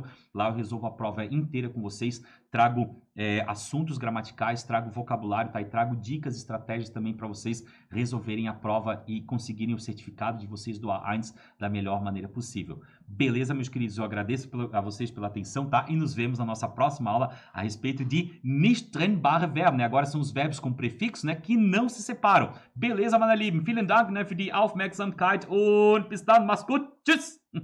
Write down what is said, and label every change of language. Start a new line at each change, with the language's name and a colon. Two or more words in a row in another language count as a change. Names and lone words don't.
Portuguese: Lá eu resolvo a prova inteira com vocês. Trago assuntos gramaticais, trago vocabulário, tá? E trago dicas, estratégias também para vocês resolverem a prova e conseguirem o certificado de vocês do A1 da melhor maneira possível. Beleza, meus queridos? Eu agradeço a vocês pela atenção, tá? E nos vemos na nossa próxima aula a respeito de
German: nicht trennbare Verben,
Portuguese: né? Agora são os verbos com prefixo, né? Que não se separam. Beleza,
German: meine Lieben? Vielen Dank, né, für die Aufmerksamkeit und bis dann. Mach's gut. Tschüss!